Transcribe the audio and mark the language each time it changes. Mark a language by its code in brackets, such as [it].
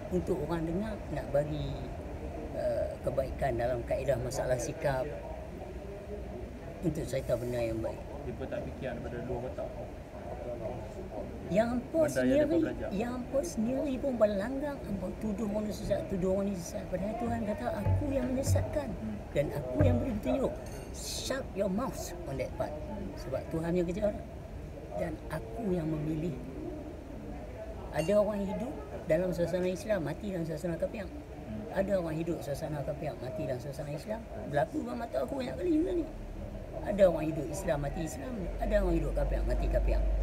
[ms] Untuk orang dengar, nak bagi kebaikan dalam kaedah masalah sikap, untuk cerita benda yang baik. Dia pun tak fikir daripada dua kotak. Yang hampa sendiri pun berlanggang, hampa tuduh orang ni sesat, padahal Tuhan kata aku yang menyesatkan dan aku yang beri petunjuk. [en] Shut your mouth on that part. [ms] Sebab Tuhan yang kejar dan aku yang memilih. Ada orang hidup dalam suasana Islam, mati dalam suasana kafir. Ada orang hidup suasana kafir, mati dalam suasana Islam. Berlaku dalam mata aku banyak kali benda ni. Ada orang hidup Islam, mati Islam. Ada orang hidup kafir, mati kafir.